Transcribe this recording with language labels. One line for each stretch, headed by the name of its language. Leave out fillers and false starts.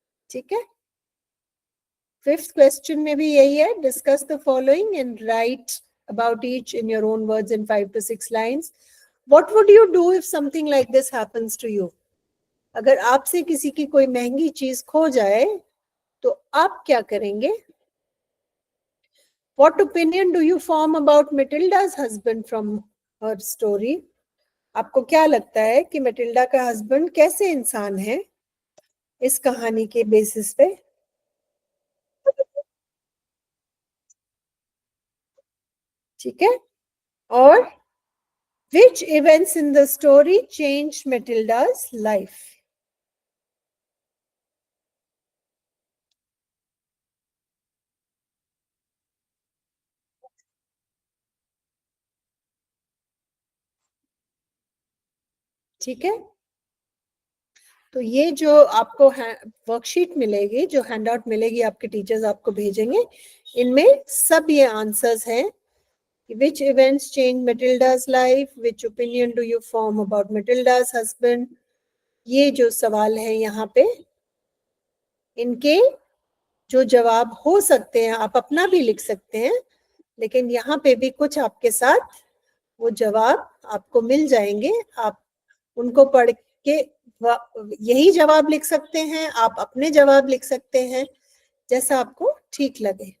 Hindi: ठीक है,
English: fifth question
Hindi: में भी यही है,
English: Discuss the following and write about each in your own words in 5 to 6 lines. What would you do if something like this happens to you?
Hindi: अगर आपसे किसी की कोई महंगी चीज खो जाए तो आप क्या करेंगे?
English: What opinion do you form about Matilda's husband from her story?
Hindi: आपको क्या लगता है कि मेटिल्डा का हस्बैंड कैसे इंसान है इस कहानी के बेसिस पे? ठीक है, और
English: which events in the story changed Matilda's life?
Hindi: ठीक है, तो ये जो आपको वर्कशीट मिलेगी, जो हैंडआउट मिलेगी, आपके टीचर्स आपको भेजेंगे, इनमें सब ये आंसर्स हैं।
English: Which events changed Matilda's life? Which opinion do you form about Matilda's husband?
Hindi: ये जो सवाल है यहाँ पे, इनके जो जवाब हो सकते हैं, आप अपना भी लिख सकते हैं, लेकिन यहाँ पे भी कुछ आपके साथ वो जवाब आपको मिल जाएंगे। आप उनको पढ़ के यही जवाब लिख सकते हैं, आप अपने जवाब लिख सकते हैं, जैसा आपको ठीक लगे।